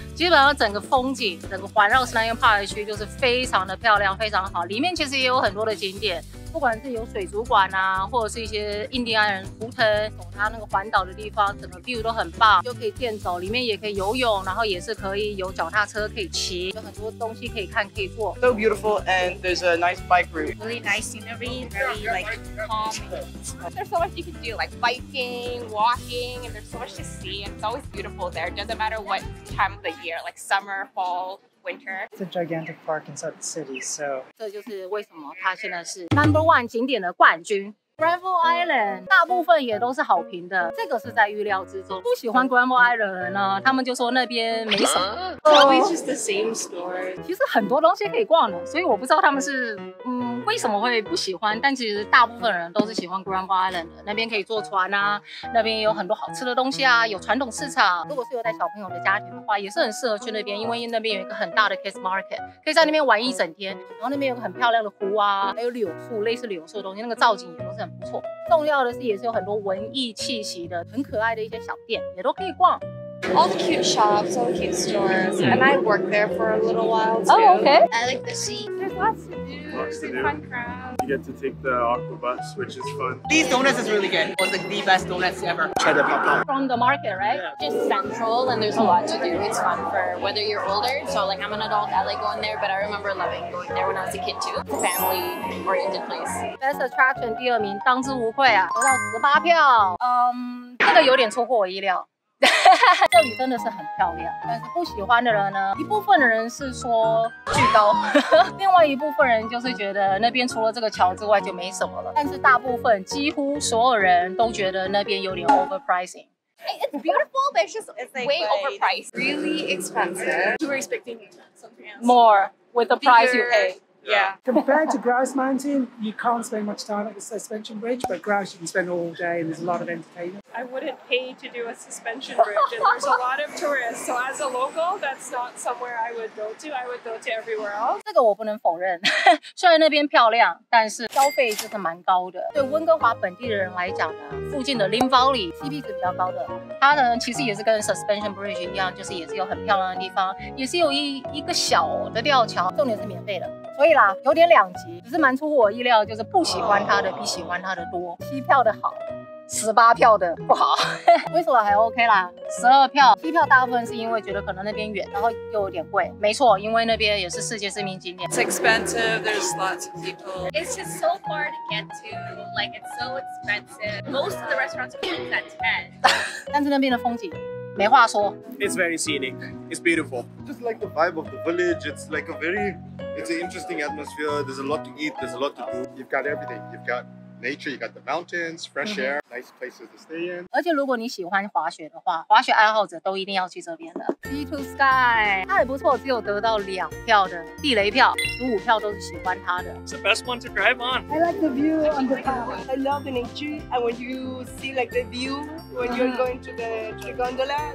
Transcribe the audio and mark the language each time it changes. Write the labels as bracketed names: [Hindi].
[Chinese] 基本上整个风景，整个环绕 Stanley Park 区就是非常的漂亮，非常好。里面其实也有很多的景点，不管是有水族馆啊，或者是一些印第安人图腾，走它那个环岛的地方，整个 view 都很棒，就可以健走。里面也可以游泳，然后也是可以有脚踏车可以骑，有很多东西可以看可以做。 [English] So beautiful, and there's a nice bike route. Really nice scenery, very like calming. There's so much you can do, like biking, walking, and there's so much to see. And it's always beautiful there. It doesn't matter what time of the year, like summer, fall, winter. It's a gigantic park inside the city, so [Chinese] 这就是为什么它现在是 No.1 景点的冠军。 Granville Island 大部分也都是好评的，这个是在预料之中。不喜欢 Granville Island 的人呢，他们就说那边没什么。 [English] Always just the same store. [Chinese] 其实很多东西可以逛的，所以我不知道他们是为什么会不喜欢。但其实大部分人都是喜欢 Granville Island 的，那边可以坐船啊，那边也有很多好吃的东西啊，有传统市场。如果是有带小朋友的家庭的话，也是很适合去那边，因为那边有一个很大的 Kids Market， 可以在那边玩一整天。然后那边有个很漂亮的湖啊，还有柳树，类似柳树的东西，那个造景也都是很不错。重要的是，也是有很多文艺气息的、很可爱的一些小店，也都可以逛。 [English] All the cute shops, all the cute stores, and I worked there for a little while too. Oh, okay. I like the sea. There's lots to do. Lots to do. Fun crowd. You get to take the aqua bus, which is fun. These donuts is really good. It was like the best donuts ever. Try the papa. From the market, right? Just central, and there's a lot to do. It's fun for whether you're older. So like I'm an adult, I like going there, but I remember loving going there when I was a kid too. It's a family-oriented place. Best Attraction [Chinese] 第2名，当之无愧啊，得到18票。这个有点出乎我意料。这里真的是很漂亮，但是不喜欢的人呢，一部分的人是说巨高，另外一部分人就是觉得那边除了这个桥之外就没什么了。但是大部分几乎所有人都觉得那边有点 overpricing。 [English] It's beautiful, but it's like way overpriced. Really expensive. We were expecting something else. More with the price you pay. Yeah. compared to Grouse Mountain, you can't spend much time at the suspension bridge, but Grouse you can spend all day and there's a lot of entertainment. I wouldn't pay to do a suspension bridge, and there's a lot of tourists. So as a local, that's not somewhere I would go to. I would go to everywhere else. [Chinese] 这个我不能否认，虽然那边漂亮，但是消费就是蛮高的。对温哥华本地的人来讲呢，附近的 Lynn Valley CP 值比较高的，它呢其实也是跟 Suspension Bridge 一样，就是也是有很漂亮的地方，也是有一个小的吊桥，重点是免费的。所以啦，有点两极，只是蛮出乎我意料，就是不喜欢它的比喜欢它的多。7票的好。 18票的不好，威斯勒还 OK 啦，12票，7票大部分是因为觉得可能那边远，然后又有点贵。没错，因为那边也是世界知名景点。 [English] It's expensive. There's lots of people. It's just so far to get to. Like it's so expensive. Most of the restaurants close at 10. [Chinese] 但是那边的风景没话说。 [English] It's very scenic. It's beautiful. Just like the vibe of the village. It's like it's an interesting atmosphere. There's a lot to eat. There's a lot to do. You've got everything. You've got nature, you got the mountains, fresh air, nice places to stay in. [Chinese] 而且如果你喜欢滑雪的话，滑雪爱好者都一定要去这边的 Sea to Sky， 它也不错，只有得到2票的地雷票，15票都是喜欢它的。 [English] It's the best one to drive on. I like the view on the top. I love the nature, and when you see like the view when you're going to the gondola,